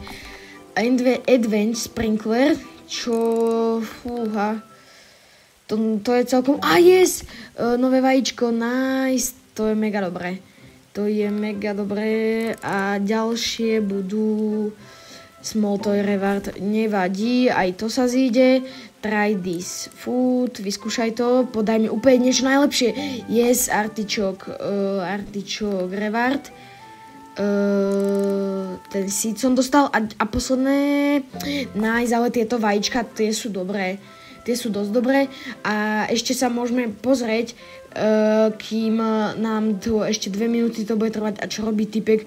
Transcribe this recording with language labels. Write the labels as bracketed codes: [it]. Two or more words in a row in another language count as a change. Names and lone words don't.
[sk] Advanced Sprinkler, čo to je celkom, yes, nové vajíčko, nice, to je mega dobré. A ďalšie budú Small Toy Reward, nevadí, aj to sa zíde. [en] Try this food, [sk] vyskúšaj to, podaj mi úplne niečo najlepšie. [en] Yes, Artichoke Reward. [sk] Ten seed som dostal a posledné, nice, ale tieto vajíčka, tie sú dobré. tie sú dosť dobré a ešte sa môžeme pozrieť, kým nám tu ešte 2 minúty to bude trvať a čo robí typek.